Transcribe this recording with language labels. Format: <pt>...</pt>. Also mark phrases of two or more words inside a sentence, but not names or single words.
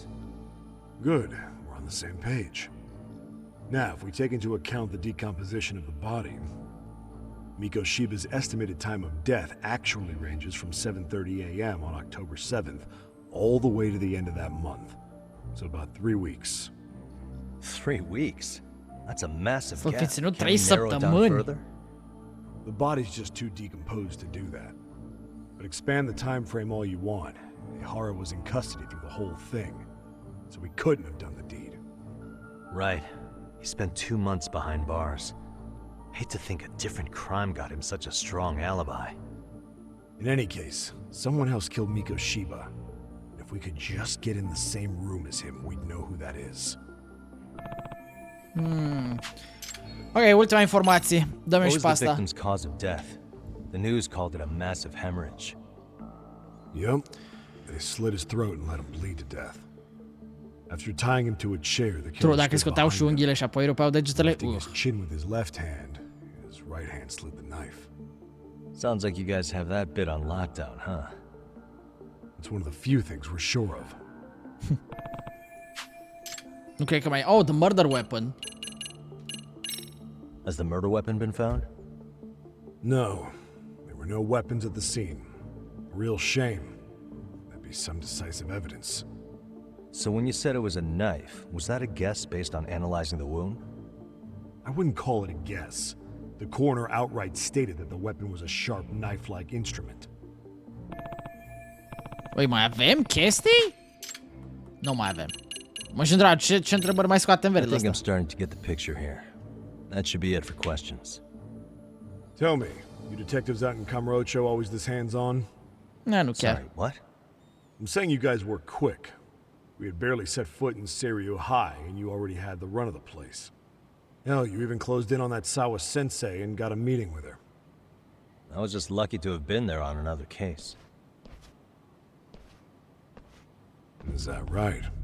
<en>Good, we're on the same page. Now, if we take into account the decomposition of the body, Mikoshiba's estimated time of death actually ranges from 7:30 a.m. on October 7th all the way to the end of that month. So about 3 weeks. 3 weeks? That's a massive</en> <ro>Să</ro> <en>gap.</en> <ro>fi ținut</ro> <en>Can</en> <ro>3</ro> <en>we narrow it down</en> <ro>săptămâni.</ro> <en>further? The body's just too decomposed to do that. But expand the time frame all you want. Ehara was in custody through the whole thing, so we couldn't have done the deed. Right. He spent 2 months behind bars. Hate to think a different crime got him such a strong alibi. In any case, someone else killed Mikoshiba. If we could just get in the same room as him, we'd know who that is.</en> <ro>Ok, ultima informație. Dă-mi</ro> <en>What</en> <ro>și</ro> <en>was</en> <ro>pe</ro> <en>the</en> <ro>asta.</ro> <en>victim's cause of death? The news called it a massive hemorrhage. Yep. They slit his throat and let him bleed to death. After tying him to a chair, the</en> <ro>True,</ro> <en>killer</en> <ro>dacă</ro> <en>stood</en> <ro>scoteau și</ro> <en>behind him,</en> <ro>unghiile și apoi rupeau degetele.</ro> <en>lifting his chin with his left hand. His right hand slid the knife. Sounds like you guys have that bit on lockdown, huh? It's one of the few things we're sure of.</en> <ro>Nu cred că mai...</ro> <en>Oh, the murder weapon. Has the murder weapon been found? No. There were no weapons at the scene. A real shame. That'd be some decisive evidence. So when you said it was a knife, was that a guess based on analyzing the wound? I wouldn't call it a guess. The coroner outright stated that the weapon was a sharp knife-like instrument.</en> <ro>Păi mai avem chestii? Nu mai avem. Mă și întreb, ce întrebări mai scoatem</ro> <en>I</en> <ro>verde</ro> <en>think I'm</en> <ro>ăsta?</ro> <en>starting to get the picture here. That should be it for questions. Tell me, you detectives out in Kamurocho always this hands-on?</en> <ro>Nu chiar.</ro> <en>Sorry, what? I'm saying you guys were quick. We had barely set foot in Seiryu High, and you already had the run of the place. Hell, you even closed in on that Sawa sensei and got a meeting with her. I was just lucky to have been there on another case. Is that right?</en>